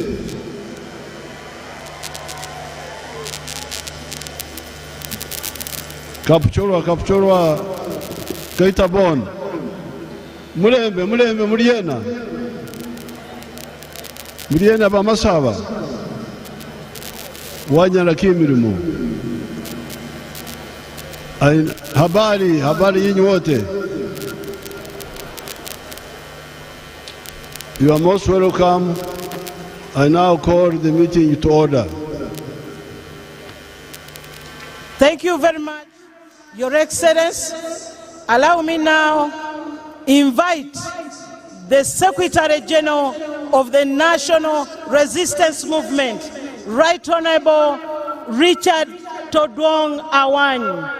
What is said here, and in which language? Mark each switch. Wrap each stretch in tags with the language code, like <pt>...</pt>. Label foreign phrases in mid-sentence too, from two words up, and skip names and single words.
<myx>Kapuchorwa Kaitabon. Mulembe Muriena bamasaba. Wanyala kimirimu.</myx> <sw>Habari yinyi wote.</sw> <en>You are most welcome. I now call the meeting to order. Thank you very much, Your Excellency. Allow me now invite the Secretary General of the National Resistance Movement, Right Honorable Richard Todong Awany.</en>